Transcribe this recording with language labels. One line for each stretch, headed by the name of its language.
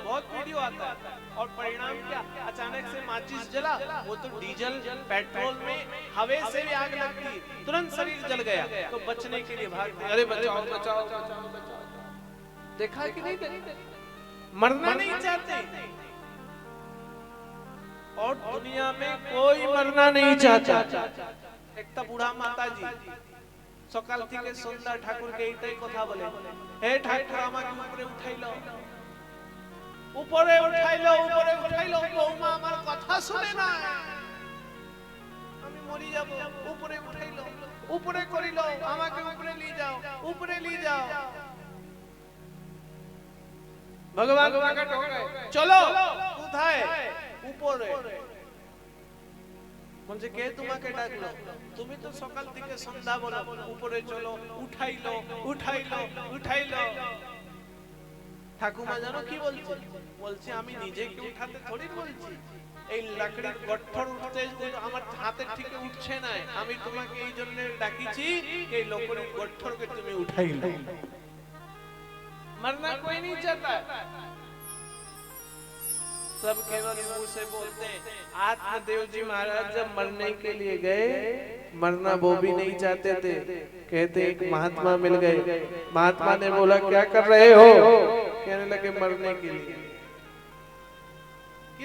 Hindi: बहुत वीडियो आता है, और परिणाम क्या, अचानक से माचिस जला, वो तो डीजल पेट्रोल में हवा से भी आग लगती है, तुरंत शरीर जल गया, तो बचने के लिए भागते, अरे बचाओ बचाओ बचाओ बचाओ। देखा कि नहीं, मरना नहीं चाहते, और दुनिया में कोई मरना नहीं चाहता। एक तो बूढ़ा माता जी
Bangla: सकाल থেকে সন্ধ্যা ঠাকুরকে এইটাই কথা বলে, হে ঠাকুর আমাকে উপরে উঠাইলো, উপরে উঠাইলো, উপরে উঠাইলো, বৌমা আমার কথা শুনে না, আমি মরি যাব, উপরে উঠাইলো, উপরে করিলো, আমাকে উপরে নিয়ে যাও, উপরে নিয়ে যাও। ভগবান প্রকট
Hindi: हो गए,
Bangla: চলো কোথায়, উপরে। বলছে কে তোমাকে ডাকলো, তুমি তো সকাল থেকে সন্ধ্যা বলো উপরে চলো, উঠাইলো উঠাইলো উঠাইলো। ঠাকুমা জানো কি বলছে, বলছে আমি নিজেকে উঠাতে থোড়ি বলছি, এই লাকড়ির গঠর উঠতে আমার হাতে ঠিক উঠছে না, আমি তোমাকে এই জন্য ডাকিছি এই লাকড়ির গঠরকে তুমি উঠাইলো।
Hindi: मरना कोई नहीं चाहता, सब केवल मुंह से बोलते हैं। आत्मदेव जी महाराज जब मरने के लिए गए, मरना वो भी नहीं चाहते थे। कहते एक महात्मा मिल गए, महात्मा ने बोला क्या कर रहे हो, कहने लगे मरने के लिए।